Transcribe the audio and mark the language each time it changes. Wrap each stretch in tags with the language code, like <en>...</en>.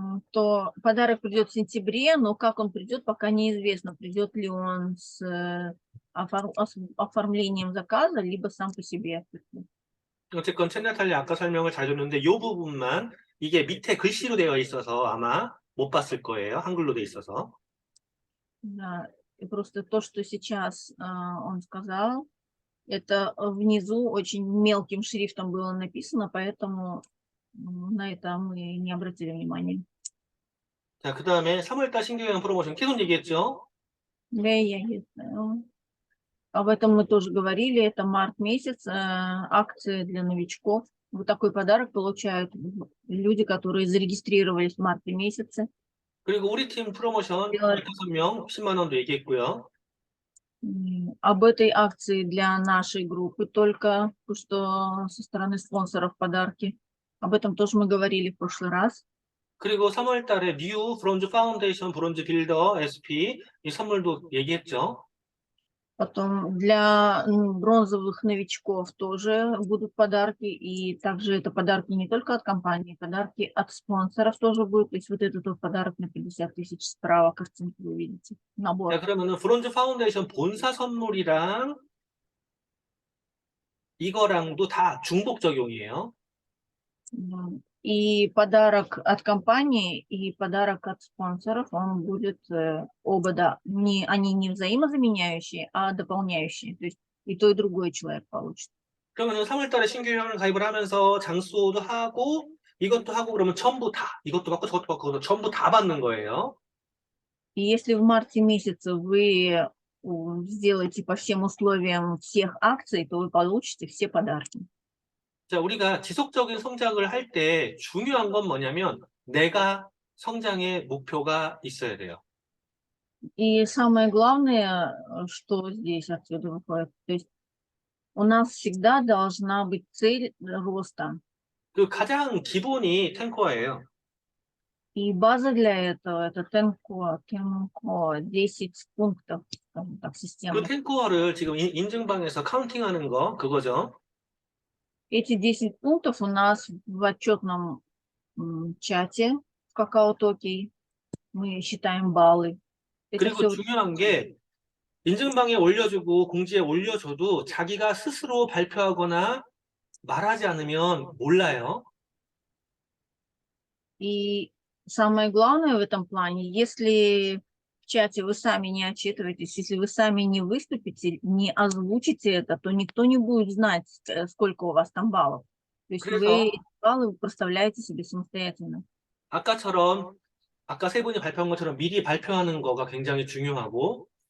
<ru>То подарок придет в сентябре, но как он придет, пока неизвестно, придет ли он с оформлением заказа, либо сам по себе.</ru> <ko>어쨌건 채나탈리 아까 설명을 잘 줬는데 이 부분만 이게 밑에 글씨로 되어 있어서 아마 못 봤을 거예요. 한글로 돼 있어서.</ko> <ru>Да, и просто то, что сейчас он сказал, это внизу очень мелким шрифтом было написано, поэтому на это мы не обратили внимания.</ru> <ko>자, 그 다음에 3월 달 신규형 프로모션 계속 얘기했죠.</ko> <ru>Да, я не знаю. Об этом мы тоже говорили. Это март месяц, акции для новичков. Вот такой подарок получают люди, которые зарегистрировались в марте месяце.</ru> <ko>그리고 우리 팀 프로모션</ko> <ru>Делали</ru> <ko>15명 10만 원도 얘기했고요.</ko> <ru>об этой акции для нашей группы только, что со стороны спонсоров подарки. Об этом тоже мы говорили в прошлый раз.</ru> <ko>그리고 3월 달에 뉴 브론즈 파운데이션 브론즈 빌더 SP 이 선물도 얘기했죠.</ko> <ru>Потом для бронзовых новичков тоже будут подарки. И также это подарки не только от компании, подарки от спонсоров тоже будут. То есть вот этот вот подарок на 50 тысяч справа, картинку вы видите, 자, набор.</ru> <ko>그러면은 브론즈 파운데이션 본사 선물이랑 이거랑도 다 중복 적용이에요.</ko> <ru>И подарок от компании, и подарок от спонсоров, он будет оба, да, они не взаимозаменяющие, а дополняющие. То есть и то, и другой человек получит.</ru> <ko>그러면은 3월 달에 신규 회원을 가입을 하면서 장수도 하고 이것도 하고 그러면 전부 다 이것도 받고 저것도 받고 전부 다 받는 거예요.</ko> <ru>И если в марте месяце вы сделаете по всем условиям всех акций, то вы получите все подарки.</ru> <ko>자, 우리가 지속적인 성장을 할 때 중요한 건 뭐냐면 내가 성장의 목표가 있어야 돼요.</ko> <ru>И самое главное, что здесь отсюда выходит, то есть у нас всегда должна быть цель роста.</ru> <ko>그 가장 기본이 탱커예요.</ko> <ru>И база для этого это Tenco 10 пунктов, скажем так, 그 система.</ru> <ko>탱커를 지금 인증방에서 카운팅하는 거 그거죠.</ko> <ru>Эти 10 пунктов у нас в отчетном чате в Какао-Токе. Мы считаем баллы. Это</ru> <ko>그리고</ko> <ru>все</ru> <ko>중요한 게 인증방에 올려주고 공지에 올려줘도 자기가 스스로 발표하거나 말하지 않으면 몰라요.</ko> <ru>И самое главное в этом плане, если в чате вы сами не отчитываетесь, если вы сами не выступите, не озвучите это, то никто не будет знать, сколько у вас там баллов. То есть</ru> <ko>그래서</ko> <ru>вы эти баллы проставляете себе самостоятельно.</ru> <ko>아까처럼 아까 세 분이 발표한 것처럼 미리 발표하는 거가 굉장히 중요하고</ko>